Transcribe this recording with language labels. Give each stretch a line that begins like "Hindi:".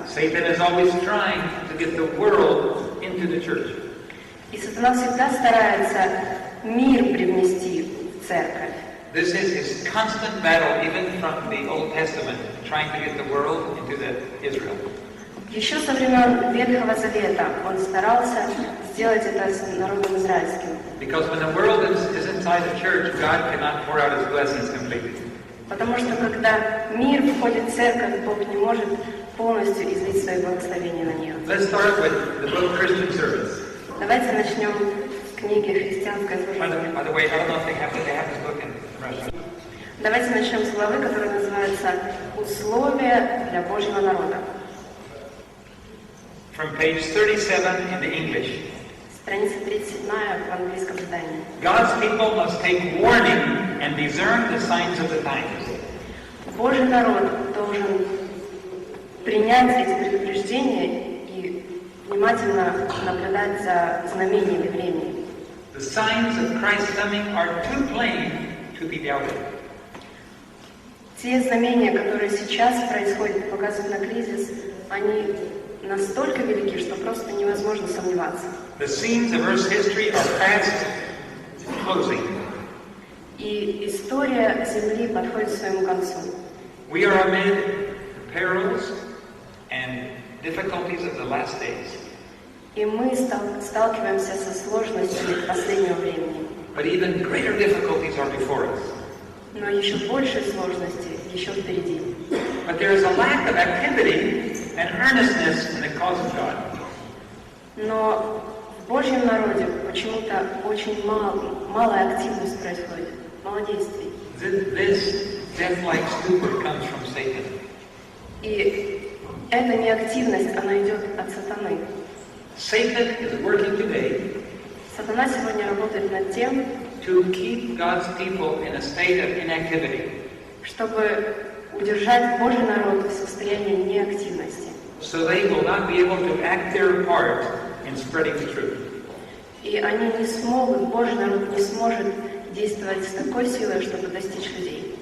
English: Satan is always trying to get the world into the church.
Russian: И сатана всегда старается мир привнести в церковь.
English: This is his constant battle, even from the Old Testament, trying to get the world into Israel.
Russian: Еще со времен Ветхого Завета он старался сделать это с народом израильским.
English: Because when the world is inside the church, God cannot pour out his blessings completely.
Russian: Потому что когда мир входит в церковь, Бог не может полностью излить свои благословения на нее.
English: Let's start with the book Christian Service.
Russian: Давайте начнем с книги «Христианское служение».
English: By the way, I don't know if they have this book in Russian.
Russian: Давайте начнем с главы, которая называется «Условия для Божьего народа».
English: From page 37 in the English.
Russian: Страница 37 в английском издании.
English: God's people must take warning and discern the signs of the times.
Russian: Божий народ должен принять эти предупреждения и внимательно наблюдать за знамениями времени.
English: The signs of Christ's coming are too plain to be doubted.
Russian: Те знамения, которые сейчас происходят, показывают на кризис, они настолько велики, что просто невозможно сомневаться.
English: The scenes of Earth's history are fast closing.
Russian: И история Земли подходит к своему концу.
English: We are amid the perils and difficulties of the last days.
Russian: И мы сталкиваемся со сложностями последнего времени.
English: But even greater difficulties are before us.
Russian: Но еще больше сложностей еще впереди.
English: But there is a lack of activity and earnestness in the cause of God.
Russian: Но в Божьем народе почему-то очень малая активность происходит, мало действий.
English: This death-like stupor comes from Satan.
Russian: И эта неактивность, она идет от сатаны.
English: Satan is working today
Russian: Сатана сегодня работает над тем,
English: to keep God's people in a state of inactivity.
Russian: чтобы удержать Божий народ в состоянии неактивности.
English: So they will not be able to act their part in spreading the truth.
Russian: И они не смогут, Божий народ не сможет действовать с такой силой, чтобы достичь людей.